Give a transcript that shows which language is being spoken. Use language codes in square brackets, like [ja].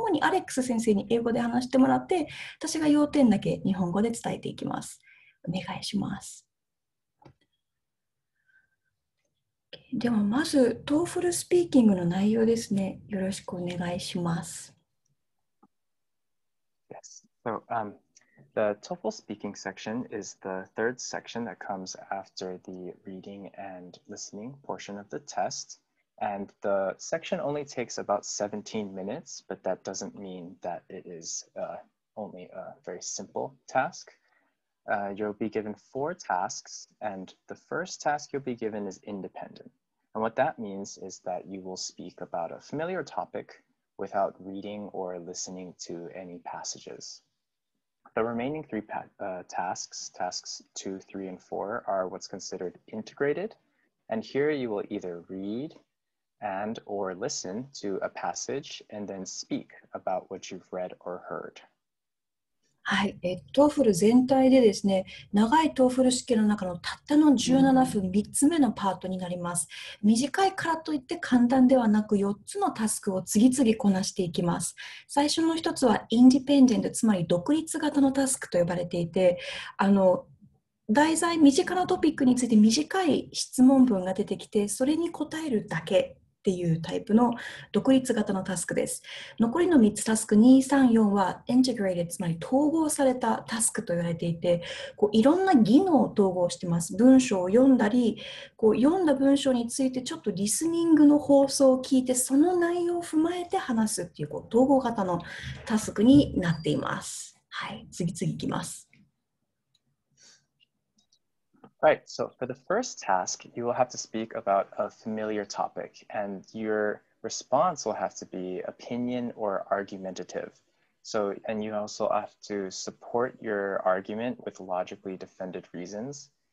[ja] 主にアレックス先生に英語で話してもらって、私が要点だけ日本語で伝えていきます。お願いします。ではまず、TOEFL スピーキングの内容ですね。よろしくお願いします。 [en] Yes. The TOEFL speaking section is the third section that comes after the reading and listening portion of the test. And the section only takes about 17 minutes, but that doesn't mean that it is only a very simple task. You'll be given 4 tasks, and the first task you'll be given is independent. And what that means is that you will speak about a familiar topic without reading or listening to any passages. The remaining 3 tasks, tasks 2, 3, and 4, are what's considered integrated. And here you will either read and or listen to a passage and then speak about what you've read or heard. [ja] はい、TOEFL 全体でですね、長い TOEFL 試験の中のたったの17分、3つ目のパートになります。短いからといって簡単ではなく、4つのタスクを次々こなしていきます。最初の1つはインディペンデント、つまり独立型のタスクと呼ばれていて、題材、身近なトピックについて短い質問文が出てきて、それに答えるだけっていうタイプの独立型のタスクです。残りの3つタスク2、3、4は integrated、つまり統合されたタスクと言われていて、いろんな技能を統合しています。文章を読んだり、読んだ文章についてちょっとリスニングの放送を聞いて、その内容を踏まえて話すっていう、統合型のタスクになっています。はい、次々いきます。 [en] Right, so for the first task, you will have to speak about a familiar topic, and your response will have to be opinion or argumentative. So, and you also have to support your argument with logically defended reasons.